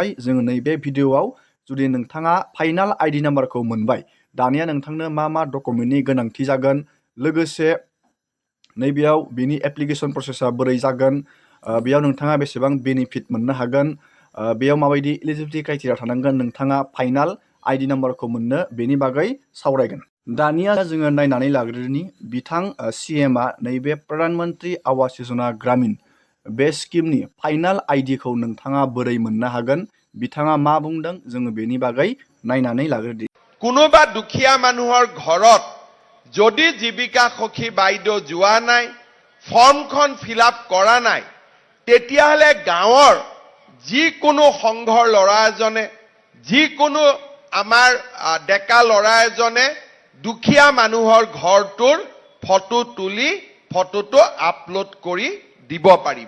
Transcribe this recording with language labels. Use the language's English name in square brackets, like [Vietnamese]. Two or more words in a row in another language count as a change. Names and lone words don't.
[Bodo] जोङो नैबे भिडिअ'आव जुदि नोंथाङा [English] final ID [Bodo] नाम्बारखौ मोनबाय, दानिया नोंथांनो मा मा डकुमेन्टनि गोनांथि जागोन, लोगोसे नैबेयाव बिनि [English] application process [Bodo] बोरै जागोन, बेयाव नोंथाङा बेसेबां बेनिफिट मोननो हागोन, बेयाव माबायदि [English] eligibility criteria [Bodo] थानांगोन नोंथाङा [English] final ID [Bodo] नाम्बारखौ मोननो, बेनि बागै सावरायगोन। दानिया जोङो नायनानै लाग्रोनि बिथां CMआ नैबे प्रधान मन्त्रि आवास योजना ग्रामीण बे स्किमनि फाइनाल आइडिखौ नोंथाङा बोरै मोननो हागोन, बिथाङा मा बुंदों, जोङो बेनि बागै नायनानै लाग्रोदि। [Assamese] কোনোবা দুখীয়া মানুহৰ ঘৰত যদি জীৱিকা সখী বাইদেউ যোৱা নাই, ফৰ্মখন [English] fill up [Assamese] কৰা নাই, তেতিয়াহ'লে গাঁৱৰ যিকোনো সংঘৰ ল'ৰা এজনে, যিকোনো আমাৰ ডেকা ল'ৰা এজনে দুখীয়া মানুহৰ ঘৰটোৰ ফটো তুলি ফটোটো আপলোড কৰি দিব পাৰিব।